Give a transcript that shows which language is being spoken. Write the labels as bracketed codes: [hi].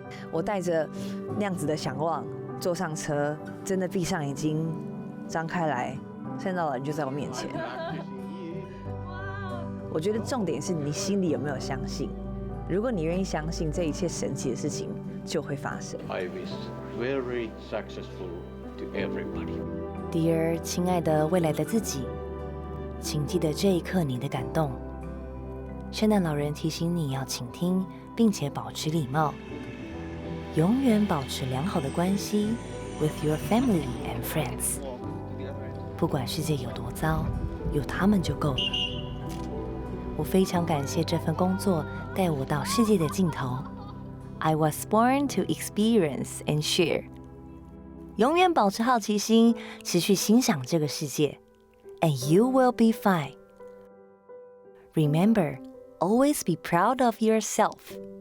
[zh] 我带着那样子的想望坐上车，真的闭上眼睛，张开来，看到的人就在我面前。我觉得重点是你心里有没有相信。如果你愿意相信，这一切神奇的事情就会发生。 [en] I wish very successful to everybody. Dear [zh] 亲爱的未来的自己，请记得这一刻你的感动。圣诞老人提醒你要倾听，并且保持礼貌，永远保持良好的关系 [en] with your family and friends。 [zh] 不管世界有多糟，有他们就够了。我非常感谢这份工作带我到世界的尽头。 [en] I was born to experience and share。 [zh] 永远保持好奇心，持续欣赏这个世界。 [en] And you will be fine. Remember, always be proud of yourself.